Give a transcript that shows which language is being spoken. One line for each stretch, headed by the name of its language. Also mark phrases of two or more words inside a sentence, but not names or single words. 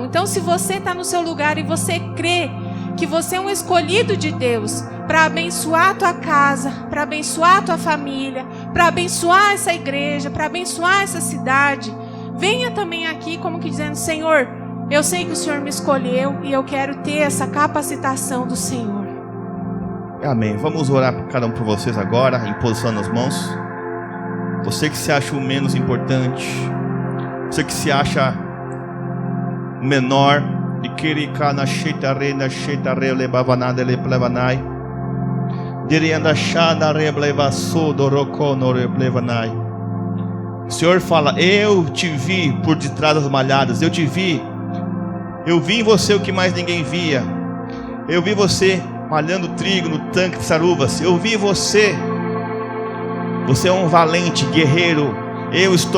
Portuguese: Então, se você está no seu lugar e você crê que você é um escolhido de Deus para abençoar a tua casa, para abençoar a tua família, para abençoar essa igreja, para abençoar essa cidade, venha também aqui como que dizendo: Senhor, eu sei que o Senhor me escolheu e eu quero ter essa capacitação do Senhor. Amém. Vamos orar por cada um por vocês agora, em posição nas mãos. Você que se acha o menos importante, você que se acha o menor, e querica na sheitare na sheitare lebavanada leplevanai, dirianda chada reblevasso doroko no reblevanai. O Senhor fala: eu te vi por detrás das malhadas, eu te vi. Eu vi em você o que mais ninguém via. Eu vi você malhando trigo no tanque de saruvas. Eu vi você. Você é um valente guerreiro.